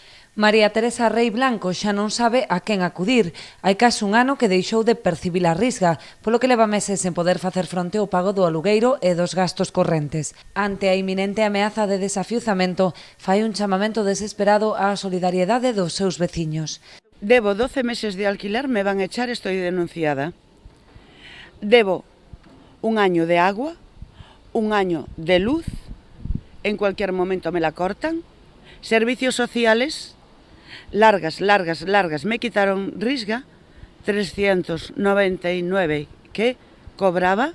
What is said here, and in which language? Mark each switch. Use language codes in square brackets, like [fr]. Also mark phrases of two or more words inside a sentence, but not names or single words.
[gl] María Teresa Rei Blanco xa non sabe a quen acudir. Hai case un ano que deixou de percibir a risga, polo que leva meses sen poder facer fronte ao pago do alugueiro e dos gastos correntes. Ante a inminente ameaza de desafiuzamento, fai un chamamento desesperado á solidariedade dos seus veciños. [es] Debo 12 meses de alquiler, me van a echar, estoy denunciada. Debo un año de agua, un año de luz, en cualquier momento me la cortan. Servicios sociales, largas, me quitaron risga, 399 que cobraba.